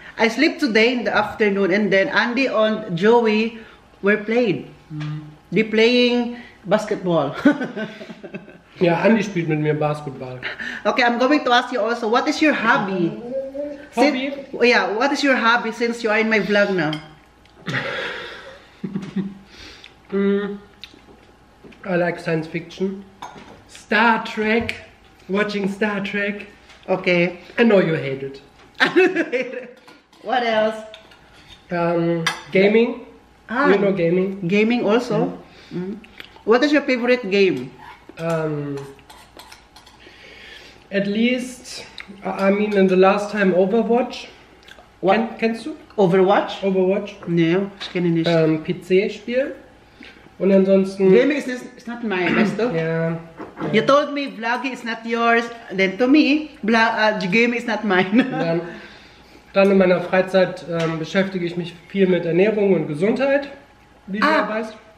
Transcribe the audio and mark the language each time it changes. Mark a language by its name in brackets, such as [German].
[English] I slept today in the afternoon and then Andy and Joey were played. They playing basketball. [German] Ja, Andi spielt mit mir Basketball. [English] Okay, I'm going to ask you also, what is your hobby? Hobby? Yeah, what is your hobby since you are in my vlog now? I like science fiction. Star Trek. Watching Star Trek. Okay. I know you hate it. What else? Gaming. Ah, You know gaming. gaming also. What is your favorite game? At least, I mean, in the last time Overwatch. What? [German] Kennst du Overwatch? Overwatch? No, ich kenne nicht. PC-Spiel. Und ansonsten. [English] Gaming is not mine, [German] weißt du? Ja. [English] You told me vlogging is not yours, then to me, gaming is not mine. [German] Dann in meiner Freizeit beschäftige ich mich viel mit Ernährung und Gesundheit, wie du ja weißt.